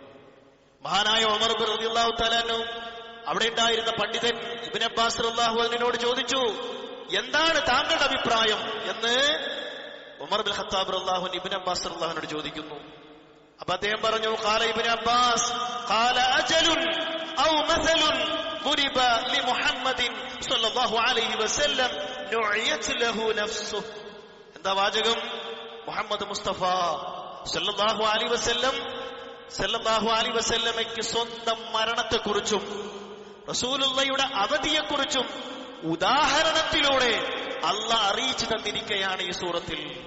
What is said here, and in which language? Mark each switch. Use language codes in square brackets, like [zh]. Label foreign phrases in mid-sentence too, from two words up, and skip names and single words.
[ml] മഹാനായ ഉമർ ബിൻ [ar] رضي الله تعالى [ml] അവിടെ ഉണ്ടായിരുന്ന പണ്ഡിതൻ ഇബ്നു അബ്ബാസ് [ar] റളിയല്ലാഹു അൻഹുവിനോട് [ml] ചോദിച്ചു, എന്താണ് താങ്കളുടെ അഭിപ്രായം എന്ന് ഉമർ ബിൻ ഖത്താബ് [ar] رضي الله عنه [ml] ഇബ്നു അബ്ബാസ് [ar] റളിയല്ലാഹു അൻഹുവിനോട് [ml] ചോദിക്കുന്നു. അപ്പൊ അദ്ദേഹം പറഞ്ഞു, [ar] قال ابن عباس قال أجلٌ أو مثلٌ ضرب لمحمد صلى الله عليه وسلم نعيت له نفسه. [ml] എന്താ വാചകം? മുഹമ്മദ് മുസ്തഫ [ar] സല്ലല്ലാഹു അലൈഹി വസല്ലമയ്ക്ക് [ml] സ്വന്തം മരണത്തെക്കുറിച്ചും റസൂലുള്ളാഹിയുടെ അവധിയെക്കുറിച്ചും ഉദാഹരണത്തിലൂടെ അല്ലാഹ് അറിയിച്ചു തന്നിരിക്കുകയാണ് ഈ സൂറത്തിൽ.